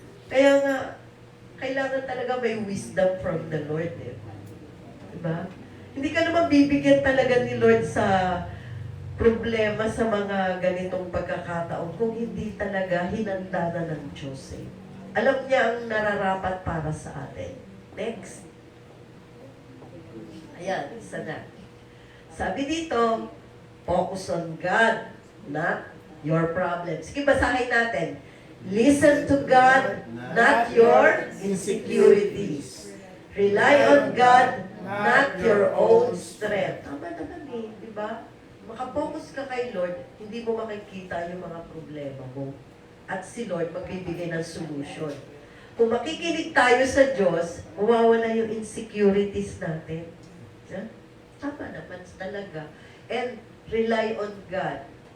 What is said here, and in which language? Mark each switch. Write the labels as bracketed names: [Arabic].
[Filipino] Kaya nga, kailangan talaga may [English] wisdom from the Lord. [Filipino] Eh. Diba? Hindi ka naman bibigyan talaga ni Lord sa problema sa mga ganitong pagkakataon kung hindi talaga hinanda na ng Diyos. Eh. Alam niya ang nararapat para sa atin. [English] Next. [Filipino] Ayan, isa na. Sabi dito, [English] focus on God, not your problems. [Filipino] Sige, basahin natin. [English] Listen to God, not your insecurities. Rely on God, not your own strength. [Filipino] Tama naman eh, di ba? Makapokus ka kay Lord, hindi mo makikita yung mga problema mo. At si Lord magbibigay ng solution. Kung makikinig tayo sa Diyos, mawawala yung insecurities natin. Yeah? Tama naman talaga. [English] And rely on God.